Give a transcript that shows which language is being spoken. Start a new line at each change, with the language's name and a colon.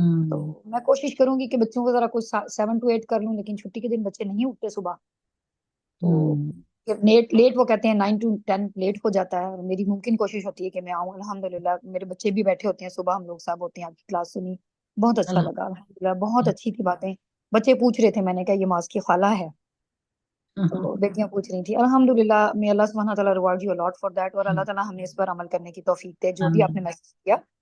Urdu: تو میں کوشش کروں گی کہ بچوں کو ذرا کچھ 7 to 8 کر لوں، لیکن چھٹی کے دن بچے نہیں اٹھتے صبح، تو پھر لیٹ وہ کہتے ہیں 9 to 10 لیٹ ہو جاتا ہے. اور میری ممکن کوشش ہوتی ہے کہ میں آؤں. الحمدللہ میرے بچے بھی بیٹھے ہوتے ہیں صبح، ہم لوگ سب ہوتے ہیں. آپ کی کلاس سنی، بہت اچھا لگا الحمدللہ، بہت اچھی تھی باتیں. بچے پوچھ رہے تھے، میں نے کہا یہ معاذ کی خالہ ہے، تو بیٹیاں پوچھ رہی تھی.
English: الحمدللہ may اللہ سبحانہ تعالیٰ reward you a lot for that.
Urdu: اور اللہ تعالیٰ ہمیں اس پر عمل کرنے کی توفیق دے جو بھی آپ نے میسج کیا.